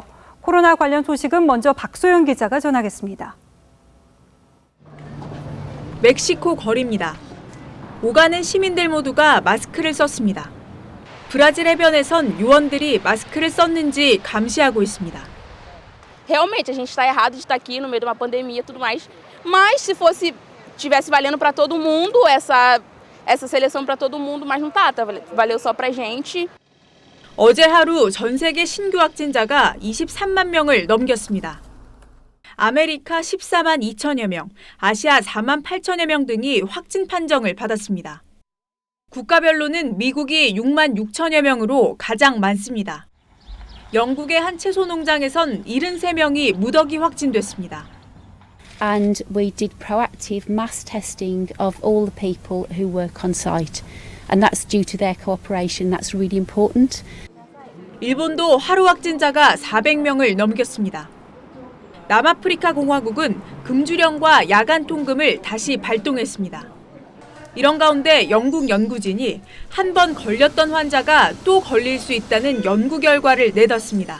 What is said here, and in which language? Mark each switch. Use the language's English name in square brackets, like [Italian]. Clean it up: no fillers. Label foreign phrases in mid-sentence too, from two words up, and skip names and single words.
[Korean] 코로나 관련 소식은 먼저 박소영 기자가 전하겠습니다. 멕시코 거리입니다. 오가는 시민들 모두가 마스크를 썼습니다. 브라질 해변에선 요원들이 마스크를 썼는지 감시하고 있습니다. [Portuguese] Realmente a gente está errado de estar aqui no meio de uma pandemia e tudo mais. Mas se fosse tivesse valendo para todo mundo essa seleção para todo mundo, mas não tá valeu só pra gente. [Korean] 어제 하루 전 세계 신규 확진자가 23만 명을 넘겼습니다. 아메리카 14만 2천여 명, 아시아 4만 8천여 명 등이 확진 판정을 받았습니다. 국가별로는 미국이 6만 6천여 명으로 가장 많습니다. 영국의 한 채소 농장에선 73명이 무더기 확진됐습니다. [English] And we did proactive mass testing of all the people who work on site. And that's due to their cooperation. That's really important. [Korean] 일본도 하루 확진자가 400명을 넘겼습니다. 남아프리카 공화국은 금주령과 야간 통금을 다시 발동했습니다. 이런 가운데 영국 연구진이 한 번 걸렸던 환자가 또 걸릴 수 있다는 연구 결과를 내뒀습니다.